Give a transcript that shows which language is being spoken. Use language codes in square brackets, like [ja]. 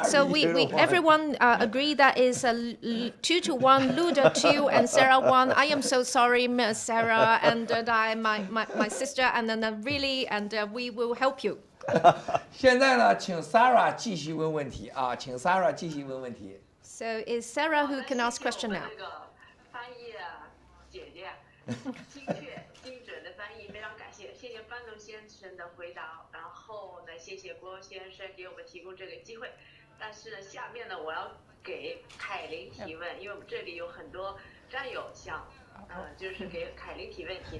[en] So we everyone agree that is 2 to 1, Luda 2 and Sarah 1. I am so sorry, Miss Sarah, and my sister, and then really, and we will help you. [zh] 现在呢，请 Sarah 继续问问题啊，请 Sarah 继续问问题。 [en] So is Sarah who can ask question now? [zh] 这个翻译姐姐，精确精准的翻译，非常感谢，谢谢班农先生的回答，然后呢，谢谢郭先生给我们提供这个机会。但是呢，下面呢，我要给凯琳提问，因为我们这里有很多战友想，就是给凯琳提问题。